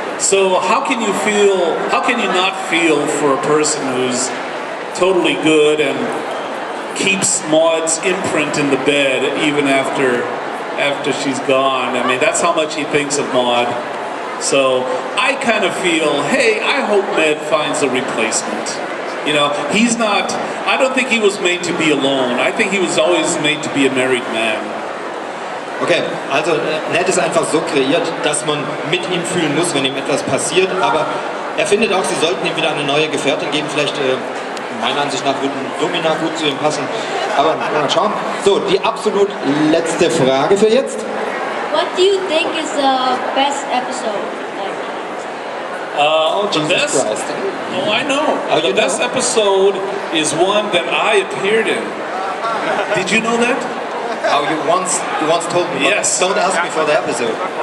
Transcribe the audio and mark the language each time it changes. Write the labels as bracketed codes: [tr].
[en] So how can you not feel for a person who's totally good and keeps Maud's imprint in the bed even after she's gone? I mean, that's how much he thinks of Maud. So I kind of feel, hey, I hope Ned finds a replacement. You know, I don't think he was made to be alone. I think he was always made to be a married man. [de] Okay, also Ned ist einfach so kreiert, dass man mit ihm fühlen muss, wenn ihm etwas passiert, aber er findet auch, sie sollten ihm wieder eine neue Gefährtin geben. Vielleicht, meiner Ansicht nach, würde Domina gut zu ihm passen. Aber mal schauen. So, die absolut letzte Frage für jetzt. [en] What do you think is the best episode? The best? Oh, I know. The best episode is one that I appeared in. Did you know that? Oh, you once told me. Yes. Don't ask me for the episode.